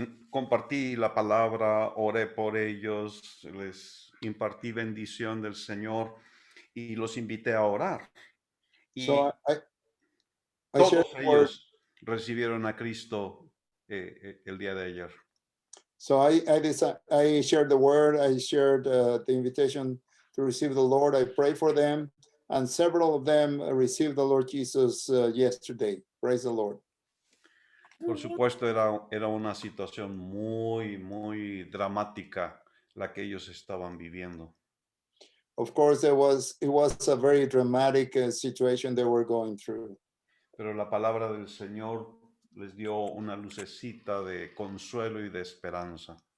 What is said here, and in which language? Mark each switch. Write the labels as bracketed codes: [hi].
[es] compartí la palabra, oré por ellos, les impartí bendición del Señor y los invité a orar. Y [en] So I shared [es] todos [en] the word. [es] ellos recibieron a Cristo el día de ayer. [en] So I shared the word. I shared the invitation to receive the Lord. I prayed for them, and several of them received the Lord Jesus yesterday. Praise the Lord. [es] Por supuesto, era una situación muy dramática la que ellos estaban viviendo. [en] Of course, it was a very dramatic situation they were going through. [es] Pero la palabra del Señor les dio una lucecita de consuelo y de esperanza.